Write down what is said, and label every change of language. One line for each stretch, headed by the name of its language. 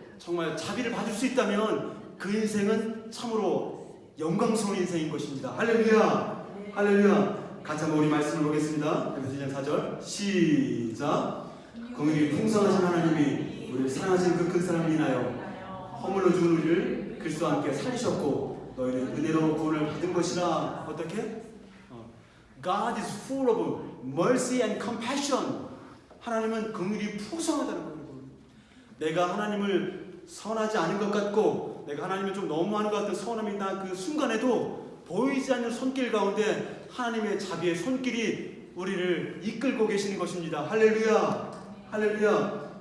Korean: 정말 자비를 받을 수 있다면 그 인생은 참으로 영광스러운 인생인 것입니다. 할렐루야! 할렐루야! 같이 한번 우리 말씀을 보겠습니다. 에베소 2장 4절 시작. 긍휼이 풍성하신 하나님이 우리를 사랑하신 그 큰 사랑을 인하여 허물로 죽은 우리를 그리스도와 함께 살리셨고 너희는 은혜로 구원을 받은 것이라. 어떻게?
English: God is full of mercy and compassion.
Korean: 하나님은 긍휼이 풍성하다는 거예요. 내가 하나님을 선하지 않은 것 같고 내가 하나님을 좀 너무하는 것 같은 서운함이 나 그 순간에도 보이지 않는 손길 가운데 하나님의 자비의 손길이 우리를 이끌고 계시는 것입니다. 할렐루야! 할렐루야!